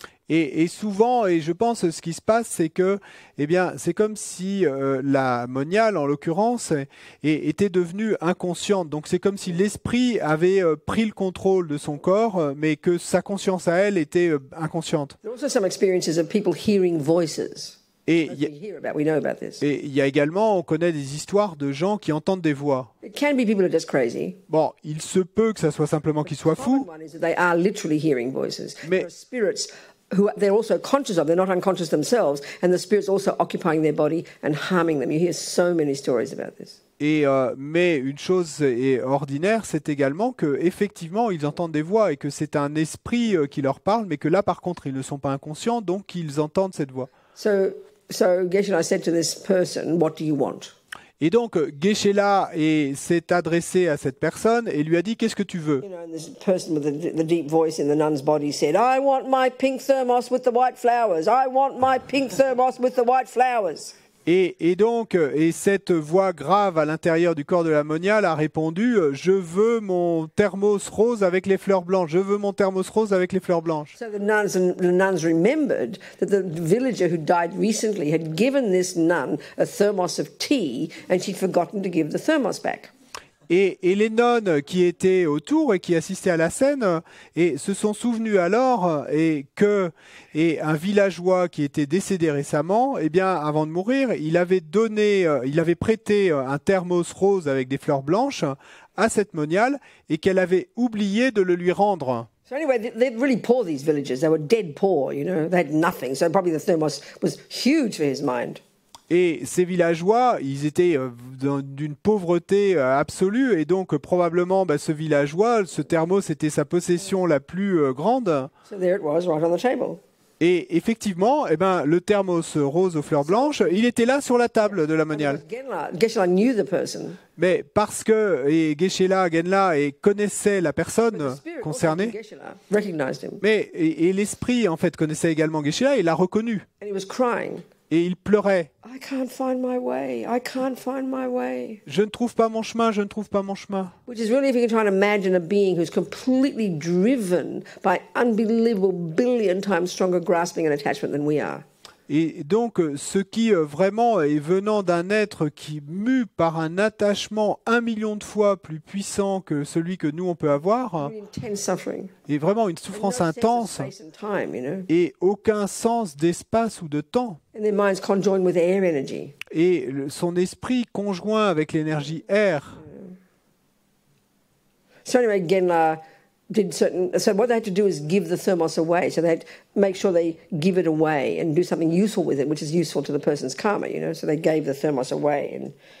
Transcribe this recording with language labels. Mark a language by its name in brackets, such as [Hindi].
[French] Et souvent, et je pense, ce qui se passe, c'est que, eh bien, c'est comme si la moniale, en l'occurrence, était devenue inconsciente. Donc, c'est comme si l'esprit avait pris le contrôle de son corps, mais que sa conscience à elle était inconsciente. [English] There are also some experiences of people hearing voices. [French] Et [English] We know about this. [French] il y a également, on connaît des histoires de gens qui entendent des voix. [English] It can be people who are just crazy. [French] Bon, il se peut que ça soit simplement qu'ils soient fous, [English] One is that they are literally hearing voices. [French] Mais- [English] There are spirits who they're also conscious of. They're not unconscious themselves, and the spirits also occupying their body and harming them. You hear so many stories about this. [French] Mais une chose est ordinaire, c'est également que effectivement ils entendent des voix et que c'est un esprit qui leur parle, mais que là par contre ils ne sont pas inconscients, donc ils entendent cette voix. [English] So Geshe-la said to this person, "What do you want?" [French] Et donc Geshe-la s'est adressé à cette personne et lui a dit qu'est-ce que tu veux? [English] You know, and this person with the deep voice in the nun's body said, "I want my pink thermos with the white flowers. I want my pink thermos with the white flowers." [French] Et donc, cette voix grave à l'intérieur du corps de la moniale a répondu je veux mon thermos rose avec les fleurs blanches, je veux mon thermos rose avec les fleurs blanches. [English] So the nuns remembered that the villager who died recently had given this nun a thermos of tea, and she'd forgotten to give the thermos back. [French] Et les nonnes qui étaient autour et qui assistaient à la scène se sont souvenues alors un villageois qui était décédé récemment, eh bien avant de mourir, il avait prêté un thermos rose avec des fleurs blanches à cette moniale et qu'elle avait oublié de le lui rendre. [English] So anyway, they're really poor, these villagers. They were dead poor, you know. They had nothing. So probably the thermos was huge for his mind. [French] Et ces villageois, ils étaient d'une pauvreté absolue, et donc probablement ce villageois, ce thermos était sa possession la plus grande. [English] So there it was, right on the table. [French] Et effectivement, le thermos rose aux fleurs blanches, il était là sur la table de la moniale. [English] Geshe-la knew the person. [French] Mais parce que Geshe-la, Genla connaissait la personne concernée, [English] Geshe-la recognized him. [French] mais l'esprit en fait connaissait également Geshe-la et l'a reconnu. [English] And he was crying. [French] Et il pleurait. [English] I can't find my way. I can't find my way. [French] Je ne trouve pas mon chemin, je ne trouve pas mon chemin. [English] Which is really, if you can try and imagine a being who's completely driven by unbelievable billion times stronger grasping and attachment than we are. [French] Et donc, ce qui vraiment est venant d'un être qui mue par un attachement 1 million de fois plus puissant que celui que nous on peut avoir, [English] Really intense suffering. [French] est vraiment une souffrance [English] No sense of [French] intense [English] space and time, you know. [French] et aucun sens d'espace ou de temps. [English] And their minds conjoined with air energy. [French] Et son esprit conjoint avec l'énergie air. [English] So anyway, Genla did certain. So what they had to do is give the thermos away. So they had to make sure they give it away and do something useful with it, which is useful to the person's karma, you know. So they gave the thermos away and.